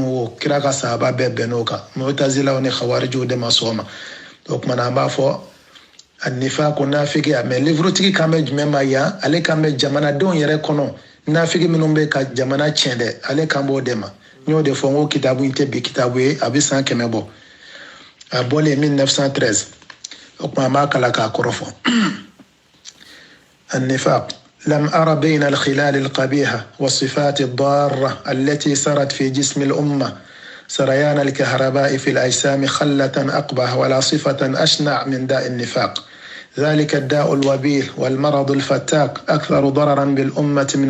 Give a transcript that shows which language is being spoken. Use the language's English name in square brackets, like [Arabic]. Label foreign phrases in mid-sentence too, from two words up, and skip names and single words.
[Bambara] o kira ka sahaba bɛɛ bɛnn'o kan mu'tazilaw ni khawarijiw de ma sɔn o ma o kumana an b'a fɔ annifaq ko nafigiya [French] mais livre [Bambara] tigi kan bɛ jumɛn ma yan ale kan bɛ jamanadenw yɛrɛ kɔnɔ nafigi minnu bɛ ka jamana tiɲɛ dɛ ale kan b'o de ma n y'o de fɔ n ko kitabu in tɛ bi kitabu ye a bɛ san 100 bɔ a bɔlen 1913 o kuma an b'a kala k'a kɔrɔ fɔ [Arabic] النفاق لم أرى بين الخلال القبيحة والصفات الضارة التي سرت في جسم الأمة سريان الكهرباء في الأجسام خلة أقبح ولا صفة أشنع من داء النفاق ذلك الداء الوبيل والمرض الفتاك أكثر ضررا بالأمة من